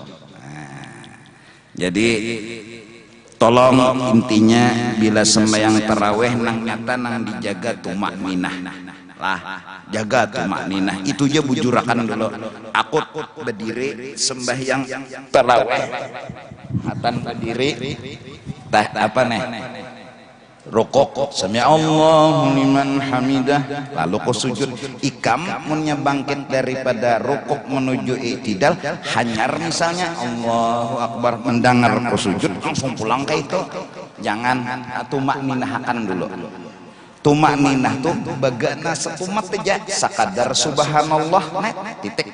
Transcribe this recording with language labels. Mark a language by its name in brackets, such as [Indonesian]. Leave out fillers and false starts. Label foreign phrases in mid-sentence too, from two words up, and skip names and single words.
[Banjar] Jadi tolong intinya bila sembahyang taraweh nang nyata nang dijaga tumak ninah lah, jaga tumak ninah itu aja bujurakan dulu. Aku berdiri sembahyang taraweh, hatan berdiri, apa nih? Rukuk, [Arabic] sami Allahu liman hamidah, [Banjar] lalu ku sujud. Ikam munnya bangkit daripada rukuk menuju i'tidal, hanyar misalnya [Arabic] Allahu Akbar, [Banjar] mendengar ku sujud langsung pulang ke itu. Jangan tumak ninahkan dulu. Tumak ninah tuh bagana sekumat aja, sakadar subhanallah net titik.